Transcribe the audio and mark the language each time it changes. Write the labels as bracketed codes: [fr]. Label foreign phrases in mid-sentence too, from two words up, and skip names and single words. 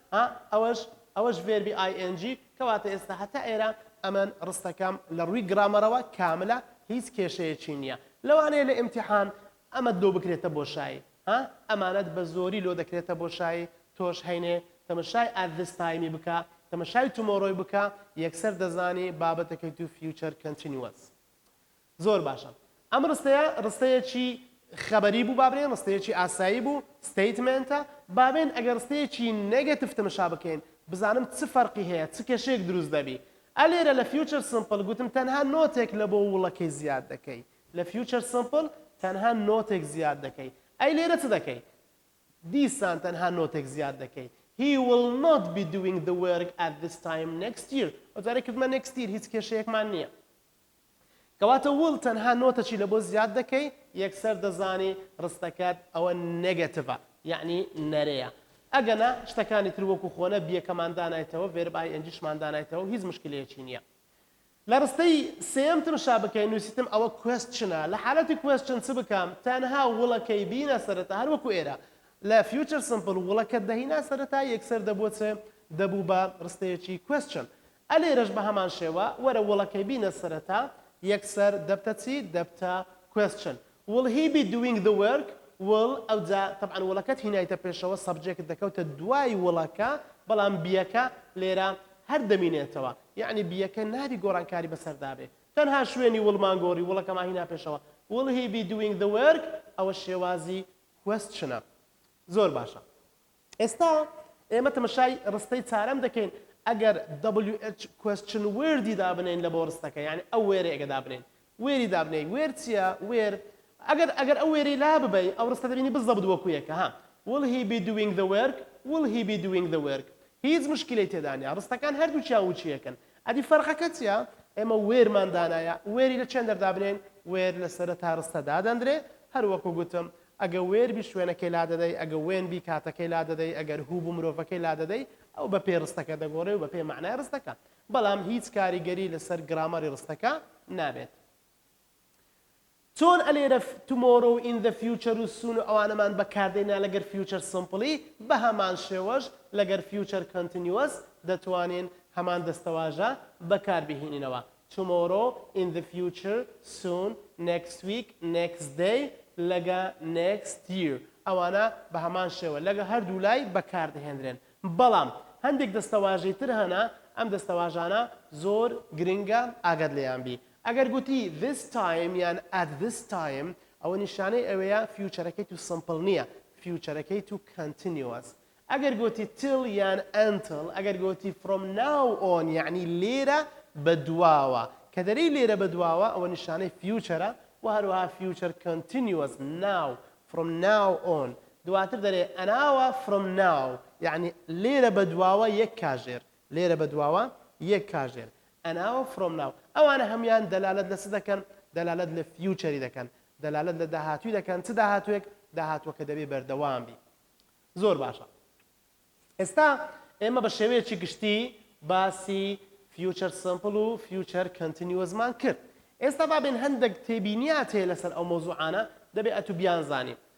[ckb] ئەوەش ڤێربی ING کەواتە ئێستا هەتا ئێرە ئەمن ڕستەکەم لە ڕووی گرامەرەوە کاملە هیچ کێشەیەکی نییە لەوانەیە لە ئیمتیحان ئەمە دۆ بکرێتە بۆشایی ئەمانەت بە زۆری لۆ دەکرێتە بۆشایی تۆش هەینێ تەماشای [en] at this time [ckb] بکە تەماشای tomorrow بکە یەکسەر دەزانی بابەتەکەی تو [en] future continuous [ckb] زۆر باشە ئەم ڕستەیەکی خەبەری بوو بابرێن ڕستەیەکی ئاسایی بوو ستیتمنتە بابێن ئەگەر ڕستەیەکی نێگەتیڤ تەماشا بکەین بزانم چ فەرقی هەیە چ کێشەیەک دروست دەبی ئەلێرە لە [en] future simple [ckb] گوتم تەنها نۆتێک لە بۆ وڵەکەی زیاد دەکەی لە [en] future simple [ckb] تەنها نۆتێک زیاد دەکەی ئەی لێرە چ دەکەی دیسان تەنها نۆتێک زیاد دەکەی [en] He will not be doing the work at this time next year [ckb] وەجارێک کردمە [en] next year [ckb] هیچ کێشەیەکمان نییە کەواتە وڵ تەنها نۆتەچی لە بۆ زیاد دەکەی یەکسەر دەزانی ڕستەکەت ئەوە نێگەتیڤە یعنی نەرەیە ئەگەنا شتەکانی تر وەکو خۆنە بیەکەمان دانایتەوە ڤێرب INGشمان دانایتەوە هیچ مشکلەیەکی نییە لە ڕستەی سێم تمشا بکەین نووسیتم ئەوە کوێستچنە لە حالەتی کوێستچن چ بکەم تەنها وڵەکەی بینە سەرەتا هەر وەکو ئێرە لە [en] future simple [ckb] وڵەکەت دەهینا سەرەتا یەکسەر دەبۆچێ دەبوو بە ڕستەیەکی question ئەلێرەش بە هەمان شێوە وەرە وڵەکەی بینە سەرەتا یەکسەر دەبتە چی دەبتە [en] question will he be doing the work will [ckb] ئەوجا طبعا وڵەکەت هینایتە پێشەوە سەبجێکت دەکەوتە دوای وڵەکە بەڵام بیەکە لێرە هەر دەمینێتەوە یعنی بیەکە ناری گۆڕانکاری بەسەردابێ تەنها شوێنی وڵمان گۆڕی وڵەکەمان هینا پێشەوە [en] will he be doing the work [ckb] ئەوە شێوازی questionە زۆر باشە ئێستا ئێمە تەمەشای ڕستەی چارەم دەکەین ئەگەر [en] WH question wordی [ckb] دابنین لە بۆ ڕستەکە یعنی ئەو وێرە ئەگە دابنین وێری دابنین وێر چییە وێر ئەگەر ئەو وێری لا ببەی ئەو ڕستە دەبینی بزەبت وەکو یەکە ها [en] will he be doing the work will he be doing the work [ckb] هیچ مشکلەی تێدا نیە ڕستەکان هەردووچیان وچیەکەن ئەدی فەرقەکە چییە ئێمە وێرمان دانایە وێری لە چێن دەردابنێن وێر لە سەرەتا ڕستە دادەندرێ هەر وەکو گوتم ئەگە وێربی شوێنەکەی لا دەدەی ئەگە وێنبی کاتەکەی لا دەدەی ئەگەر هوو بوو مرۆڤەکەی لا دەدەی ئەو بە پێ ڕستەکە دەگۆڕێ و بە پێ معنای ڕستەکە بەڵام هیچ کاریگەری لەسەر گرامەری ڕستەکە نابێت چۆن ئەلێرە [en] tomorrow in the future [ckb] و soon ئەوانەمان بەکاردێنا لەگەر [en] future simply [ckb] بە هەمان شێوەش لەگەر [en] future continuous [ckb] دەتوانین هەمان دەستەواژە بەکاربهێنینەوە [en] tomorrow in the future soon next week next day [ckb] لەگە [en] next year [ckb] ئەوانە بە هەمان شێوە لەگە هەردوو لای بەکاردەهێنرێن بەڵام هەندێک دەستەواژەی تر هەنا ئەم دەستەواژانە زۆر گرنگە ئاگەت لێیان بی ئەگەر گوتی [en] this time [ckb] یان [en] at this time [ckb] ئەوە نیشانەی ئەوەیە فیوچەرەکەی تو simple نییە فیوچەرەکەی تو continuous ئەگەر گوتی till یان until ئەگەر گوتی [en] from now on [ckb] یعنی لێرە بەدواوە کە دەرەی لێرە بەدواوە ئەوە نیشانەی فیوچەرە و هەروەها [en] future continuous now from now on [ckb] دواتر دەرێ ئەناوە [en] from now [ckb] یعنی لێرە بەدواوە یەک کاژێر لێرە بەدواوە یەک کاژێر ئەناوە [en] from now [ckb] ئەوانە هەمیان دەلالەت لە چ دەکەن دەلالەت لە فیوچەری دەکەن دەلالەت لە داهاتووی دەکەن چ داهاتوویەک داهاتووەکە دەبێ بەردەوام بی زۆر باشە ئێستا ئێمە بە شێوەیەکی گشتی باسی [en] future simple [ckb] و [en] future continuous [ckb] مان کرد ئێستا بابێن هەندێک تێبینیات هەیە لەسەر ئەو مۆزوعانە دەبێ ئەتو بیانزانین